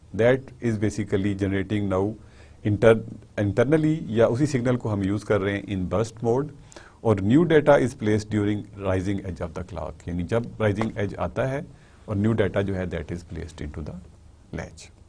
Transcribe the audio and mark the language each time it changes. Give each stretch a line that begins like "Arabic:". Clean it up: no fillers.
English: that is basically generating now internally,
Urdu: یا اسی signal کو ہم یوز کر رہے ہیں
English: In burst mode. اور new data is placed during rising edge of the clock.
Urdu: یعنی جب رائزنگ ایج آتا ہے اور نیو ڈیٹا جو ہے
English: That is placed into the latch.